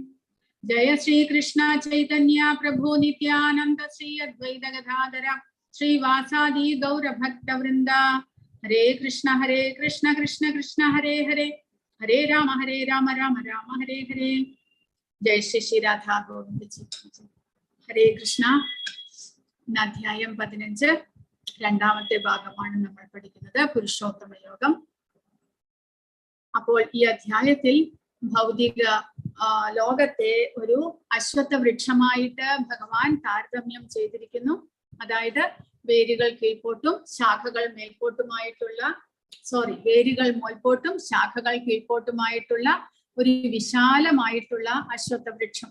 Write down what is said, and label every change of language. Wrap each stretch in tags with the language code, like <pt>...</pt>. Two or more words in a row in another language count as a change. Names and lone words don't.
<sa>Jaya Shri Krishna Chaitanya Prabhu Nityananda Shri Advaita Gadadhara Shri Vasadi Gaura Bhakta Vrinda. Hare Krishna Krishna Krishna Hare Hare Hare Rama Rama Rama Hare Hare. Jai Shri Radha Govinda Ji.</sa> <ml>Hare Krishna. Nadhyayam 15 രണ്ടാമത്തെ ഭാഗമാണ് നമ്മൾ പഠിക്കുന്നത് പുരുഷോത്തമ യോഗം. അപ്പോൾ ഈ അധ്യായത്തിൽ ഭൗതിക ലോകത്തെ ഒരു അശ്വത്ഥ വൃക്ഷമായിട്ട് ഭഗവാൻ താരതമ്യം ചെയ്തിരിക്കുന്നു. അതായത് വേരുകൾ കീഴ്പോട്ടും ശാഖകൾ മേൽപോട്ടുമായിട്ടുള്ള വേരുകൾ മേൽപോട്ടും ശാഖകൾ കീഴ്പോട്ടുമായിട്ടുള്ള ഒരു വിശാലമായിട്ടുള്ള അശ്വത്ഥ വൃക്ഷം.</ml>